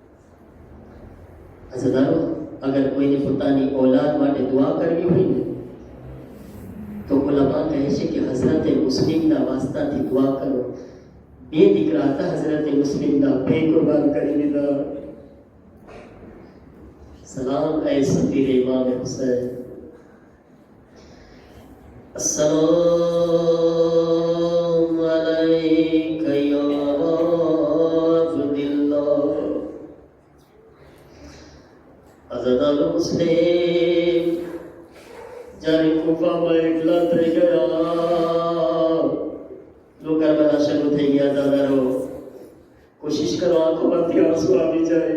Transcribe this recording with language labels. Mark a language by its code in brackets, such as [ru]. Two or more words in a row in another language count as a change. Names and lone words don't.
[gu] અઝદારો, અગર કોઈને પોતાની ઔલાદ માટે દુઆ કરવી હોય ને તો ઉલમા કહે છે કે હઝરત મુસ્લિમના વાસ્તાથી દુઆ કરો. 2 દીકરા હતા હઝરત મુસ્લિમના, 2 કુરબાન કરી દીધા. [ur] سلام اے سفیر امام حسین. [ar] السلام عليك يا عبد الله. [gu] હઝરત મુસ્લિમ જ્યારે કુફામાં એકલા થઈ ગયા, લોકો બધા શરૂ થઈ ગયા. દાદારો કોશિશ કરો આંખોમાંથી આંસુ આવી જાય.